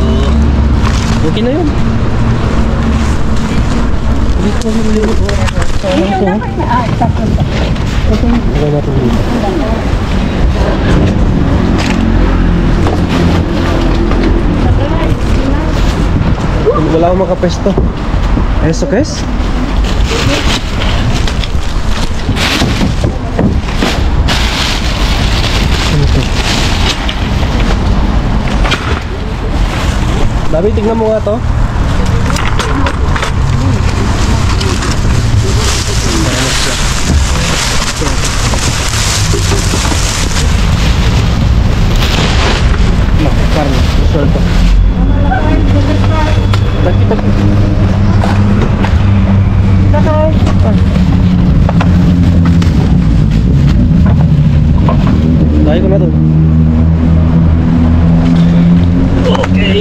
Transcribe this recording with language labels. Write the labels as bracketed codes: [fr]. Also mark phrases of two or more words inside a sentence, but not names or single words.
[tl] Okay na yun. Lagyan natin dito. Wala akong makapesto. [es] Eso que es? [tl] Dabi, tignan mo nga to. [es] Carne, suelto. [tl] Taki. Dahil ko na to. Okay.